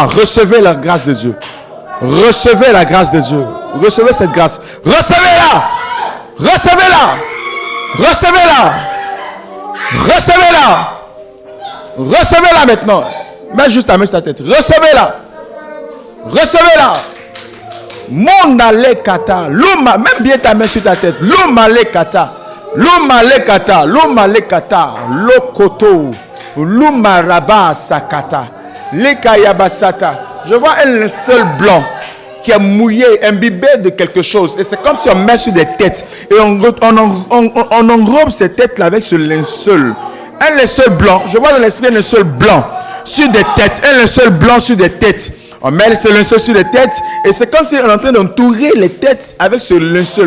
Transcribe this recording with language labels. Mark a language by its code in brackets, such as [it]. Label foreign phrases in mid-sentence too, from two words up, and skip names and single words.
[fr] Recevez la grâce de Dieu. Recevez la grâce de Dieu. Recevez cette grâce. Recevez-la. Recevez-la. Recevez-la. Recevez-la. Recevez-la maintenant. Mets juste ta main sur ta tête. Recevez-la. Recevez-la. Monda le kata. Luma. Même bien ta main sur ta tête. Luma le kata. Luma le kata. Luma le kata. Lokoto. Luma raba sakata. Le kayabasata. Je vois un linceul blanc qui est mouillé, imbibé de quelque chose. Et c'est comme si on met sur des têtes. Et on enrobe ces têtes-là avec ce linceul. Un linceul blanc. Je vois dans l'esprit un linceul blanc. sur des têtes. Un linceul blanc sur des têtes. On met ce linceul sur les têtes et c'est comme si on est en train d'entourer les têtes avec ce linceul.